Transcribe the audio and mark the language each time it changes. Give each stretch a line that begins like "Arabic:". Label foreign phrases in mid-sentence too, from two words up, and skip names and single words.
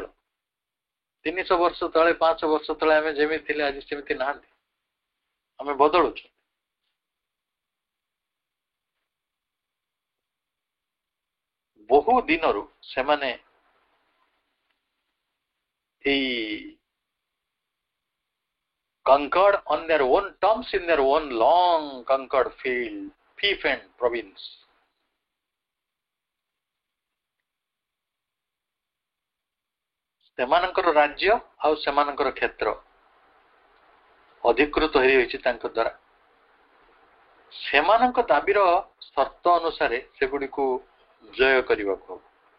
Odia: 300 ବର୍ଷ ତଳେ 500 ବର୍ଷ ତଳେ ଆମେ ଯେମିତି ଥିଲେ ଆଜି ସେମିତି ନାହାନ୍ତି, ଆମେ ବଦଳୁଛୁ। ବହୁ ଦିନରୁ ସେମାନେ ଏଇ
English: conquered on their own terms in their own long conquered field, fief and province.
Odia: ସେମାନଙ୍କର ରାଜ୍ୟ ଆଉ ସେମାନଙ୍କର କ୍ଷେତ୍ର ଅଧିକୃତ ହୋଇଯାଇଛି ତାଙ୍କ ଦ୍ୱାରା। ସେମାନଙ୍କ ଦାବିର ସର୍ତ୍ତ ଅନୁସାରେ ସେଗୁଡ଼ିକୁ ଜୟ କରିବାକୁ ହବ।